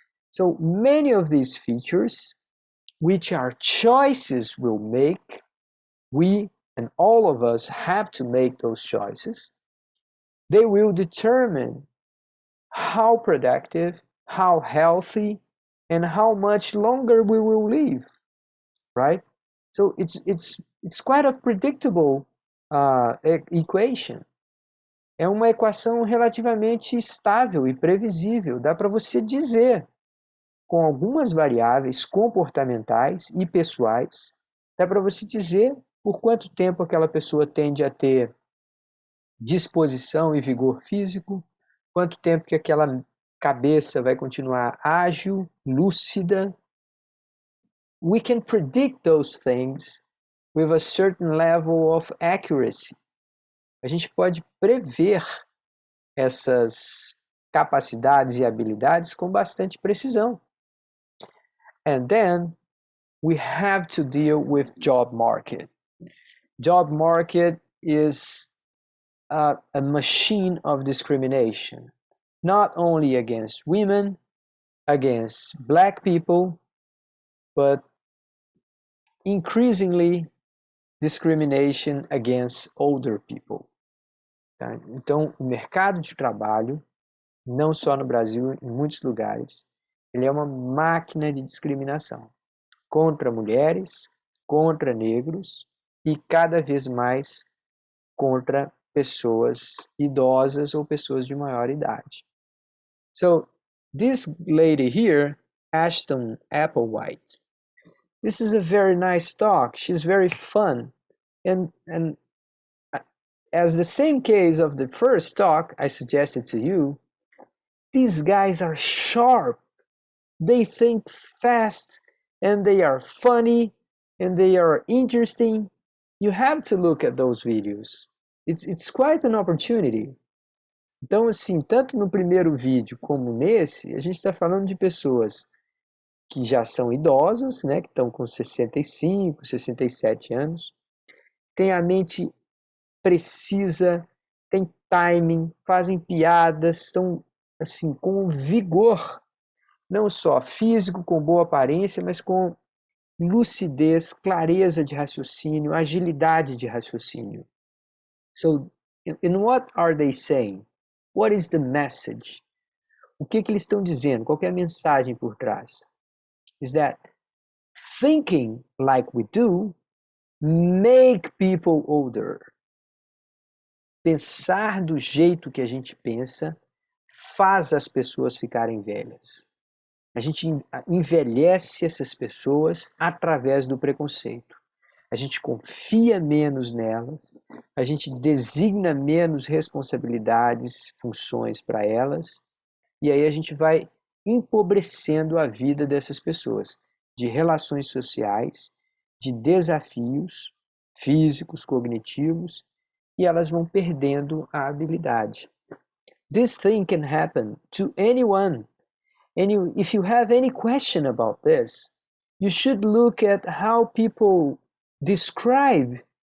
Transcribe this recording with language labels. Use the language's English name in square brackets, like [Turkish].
[English] So many of these features, which are choices we'll make, we and all of us have to make those choices, they will determine how productive, how healthy, and how much longer we will live, right? So it's quite a predictable equation. [Portuguese] É uma equação relativamente estável e previsível. Dá para você dizer, com algumas variáveis comportamentais e pessoais, dá para você dizer por quanto tempo aquela pessoa tende a ter disposição e vigor físico, quanto tempo que aquela cabeça vai continuar ágil, lúcida. [English] We can predict those things with a certain level of accuracy. [Portuguese] A gente pode prever essas capacidades e habilidades com bastante precisão. [English] And then we have to deal with job market. Job market is a machine of discrimination, not only against women, against black people, but increasingly discrimination against older people. [Portuguese] Tá? Então, o mercado de trabalho, não só no Brasil, em muitos lugares, ele é uma máquina de discriminação contra mulheres, contra negros e cada vez mais contra pessoas idosas ou pessoas de maior idade. [English] So, this lady here, Ashton Applewhite, this is a very nice talk. She's very fun. And as the same case of the first talk I suggested to you, these guys are sharp. They think fast and they are funny and they are interesting. You have to look at those videos. It's quite an opportunity. [Portuguese] Então, assim, tanto no primeiro vídeo como nesse, a gente está falando de pessoas que já são idosas, né, que estão com 65, 67 anos, têm a mente precisa, têm timing, fazem piadas, estão assim, com vigor, não só físico, com boa aparência, mas com lucidez, clareza de raciocínio, agilidade de raciocínio. [English] So, in what are they saying? What is the message? [Portuguese] O que eles estão dizendo? Qual é a mensagem por trás? [English] Is that thinking like we do make people older. [Portuguese] Pensar do jeito que a gente pensa faz as pessoas ficarem velhas. A gente envelhece essas pessoas através do preconceito. A gente confia menos nelas, a gente designa menos responsabilidades, funções para elas, e aí a gente vai empobrecendo a vida dessas pessoas, de relações sociais, de desafios físicos, cognitivos, e elas vão perdendo a habilidade. [English] This thing can happen to anyone. And if you have any question about this, you should look at how people describe